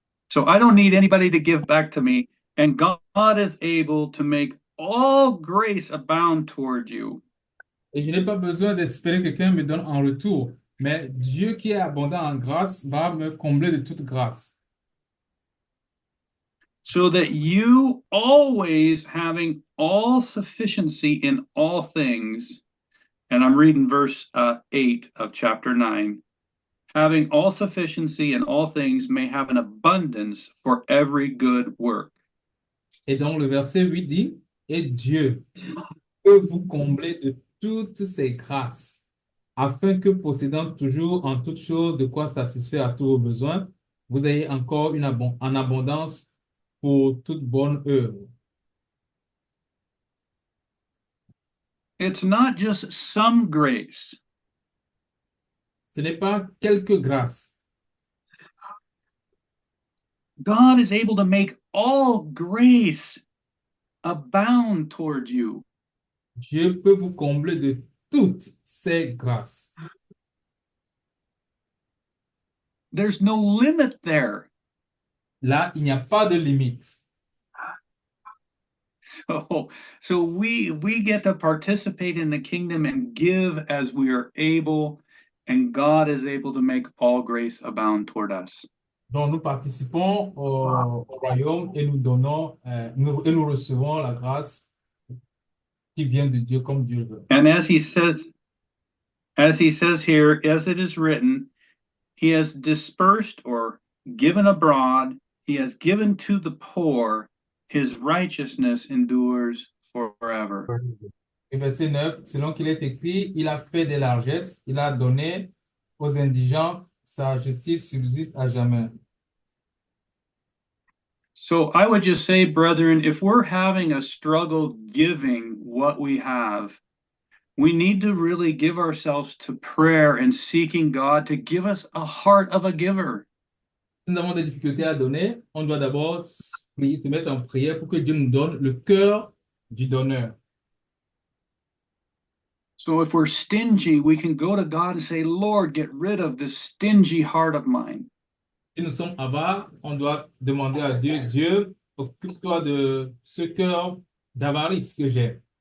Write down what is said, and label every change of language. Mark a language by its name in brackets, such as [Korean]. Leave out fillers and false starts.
[English] So I don't need anybody to give back to me, and God is able to make all grace abound toward you. [French] Et je n'ai pas besoin d'espérer que quelqu'un me donne en retour, mais Dieu qui est abondant en grâce va me combler de toute grâce. [English] So that you always having all sufficiency in all things, and I'm reading verse 8 of chapter 9, having all sufficiency in all things may have an abundance for every good work. [French] Et donc le verset 8 dit, et Dieu peut vous combler de toutes ses grâces, afin que possédant toujours en toutes choses de quoi satisfaire à tous vos besoins, vous ayez encore en abondance pour toute bonne œuvre. [English] It's not just some grace. [French] Ce n'est pas quelques grâces. [English] God is able to make all grace abound toward you. [French] Dieu peut vous combler de toutes ces grâces. [English] There's no limit there. [French] Là, il n'y a pas de limite. [English] So we get to participate in the kingdom and give as we are able, and God is able to make all grace abound toward us. [French] Donc, nous participons au royaume et nous donnons, et nous recevons la grâce qui vient de Dieu comme Dieu veut. [English] And as he says here, as it is written, he has dispersed or given abroad, he has given to the poor, his righteousness endures forever. [French] Et verset 9, selon qu'il est écrit, il a fait des largesses, il a donné aux indigents, sa justice subsiste à jamais. [English] So I would just say, brethren, if we're having a struggle giving what we have, we need to really give ourselves to prayer and seeking God to give us a heart of a giver. [French] Si nous avons des difficultés à donner, on doit d'abord se mettre en prière pour que Dieu nous donne le cœur du donneur. [English] So if we're stingy, we can go to God and say, Lord, get rid of this stingy heart of mine. [French] Si nous sommes avares, on doit demander à Dieu, Dieu, occupe-toi de ce cœur d'avarice que j'ai.